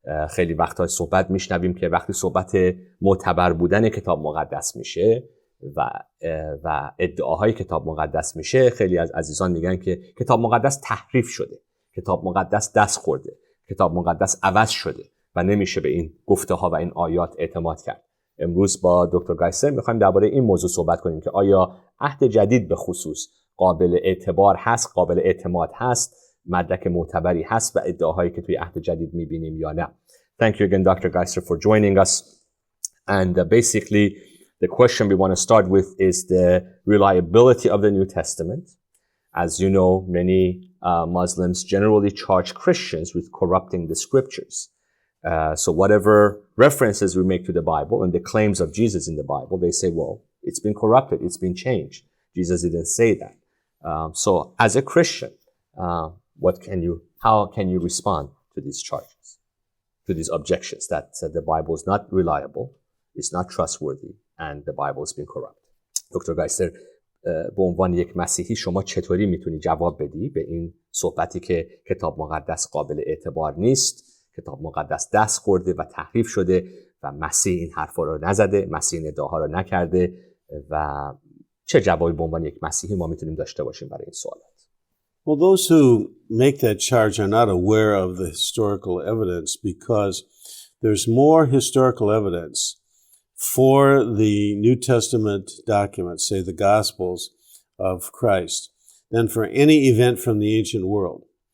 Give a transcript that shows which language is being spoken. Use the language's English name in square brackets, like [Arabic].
[Persian] خیلی وقتا صحبت میشنویم که وقتی صحبت معتبر بودن کتاب مقدس میشه و ادعاهای کتاب مقدس میشه، خیلی از عزیزان میگن که کتاب مقدس تحریف شده، کتاب مقدس دست خورده، کتاب مقدس عوض شده و نمیشه به این گفته ها و این آیات اعتماد کرد. امروز با دکتر گایسلر میخوایم درباره این موضوع صحبت کنیم که آیا عهد جدید به خصوص قابل اعتبار هست، قابل اعتماد هست، مدرک معتبری هست و ادعاهایی که توی عهد جدید میبینیم یا نه. [English] Thank you again, Dr. Geisler, for joining us. And basically, the question we want to start with is the reliability of the New Testament. As you know, many Muslims generally charge Christians with corrupting the scriptures. So whatever references we make to the Bible and the claims of Jesus in the Bible, they say, well, it's been corrupted, it's been changed. Jesus didn't say that. So as a Christian, how can you respond to these charges, to these objections that the Bible is not reliable, it's not trustworthy, and the Bible has been corrupt? [Persian] دکتر گایسلر، به عنوان یک مسیحی شما چطوری میتونی جواب بدی به این صحبتی که کتاب مقدس قابل اعتبار نیست، کتاب مقدس دست خورده و تحریف شده و مسیح این حرفا رو نزده، مسیح این ادعاها رو نکرده و چه جوابی به عنوان یک مسیحی ما میتونیم داشته باشیم برای این سوالات؟ Well, those who make that charge are not aware of the historical evidence because there's more historical evidence for the New Testament documents, say the Gospels of Christ, than for any event from the ancient world.